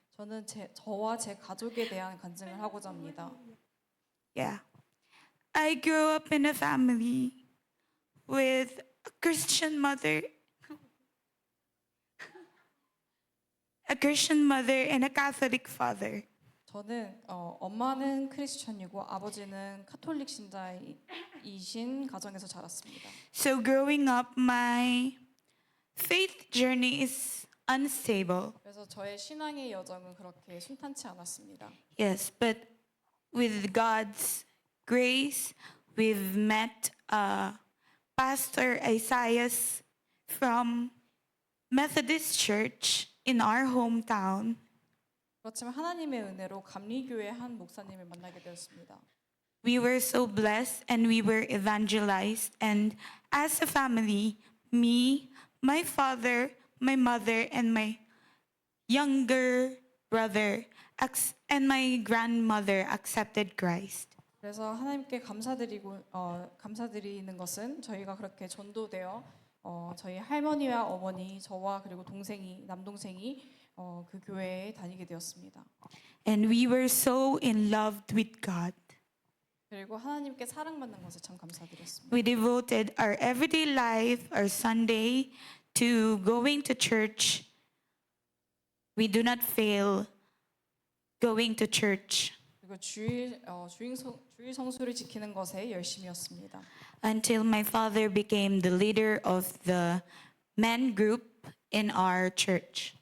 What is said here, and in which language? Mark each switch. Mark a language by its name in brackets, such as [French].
[Korean] 저는 저와 제 가족에 대한 간증을 하고자 합니다. [English] Yeah. I grew up in a family with a Christian mother. A Christian mother and a Catholic father. [Korean] 저는 엄마는 크리스천이고 아버지는 카톨릭 신자이신 가정에서 자랐습니다. [English] So growing up, my faith journey is unstable. [Korean] 그래서 저의 신앙의 여정은 그렇게 순탄치 않았습니다. [English] Yes, but with God's grace, we've met Pastor Isaias from Methodist Church in our hometown. [Korean] 그렇지만 하나님의 은혜로 감리교회 한 목사님을 만나게 되었습니다. [English] We were so blessed and we were evangelized. And as a family, me, my father, my mother, and my younger brother and my grandmother accepted Christ. [Korean] 그래서 하나님께 감사드리는 것은 저희가 그렇게 전도되어 저희 할머니와 어머니, 저와 그리고 남동생이 그 교회에 다니게 되었습니다. [English] And we were so in love with God. [Korean] 그리고 하나님께 사랑받는 것에 참 감사드렸습니다. [English] We devoted our everyday life, our Sunday, to going to church. We do not fail going to church [Korean] 그리고 주일 성수를 지키는 것에 열심이었습니다. [English] until my father became the leader of the men group in our church.